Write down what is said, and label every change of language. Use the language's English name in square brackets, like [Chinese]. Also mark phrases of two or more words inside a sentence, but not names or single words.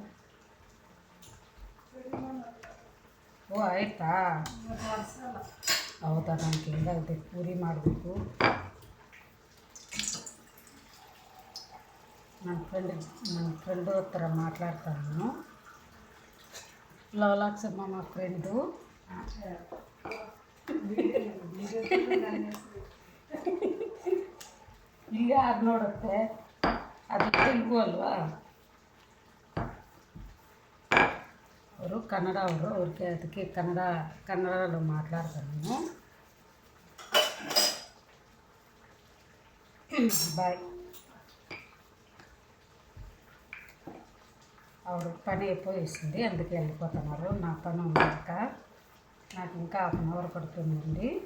[Kannada] ಓ ಆಯ್ತಾ ಹೌದಾ ನಾನು ತಿಂದಾಗಿದೆ ಪೂರಿ ಮಾಡಬೇಕು ನನ್ನ ಫ್ರೆಂಡು ಹತ್ರ ಮಾತಾಡ್ತಾನು ಲವಲಾಕ್ಸಮ್ಮ మా ಫ್ರೆಂಡು ಇಲ್ಲಿ ಯಾರು ನೋಡುತ್ತೆ ಅದು ತೆಲುಗು ಅಲ್ವಾ ಅವರು ಕನ್ನಡ ಅವ್ರಿಗೆ ಅದಕ್ಕೆ [Telugu] ಕನ್ನಡలో మాట్లాడతాను బాయ్ ಅವರು పని అయిపోయేసింది అందుకే వెళ్ళిపోతున్నారు నా పని ఉన్నాక నాకు ఇంకా 1/2 అవర్ పడుతుందండి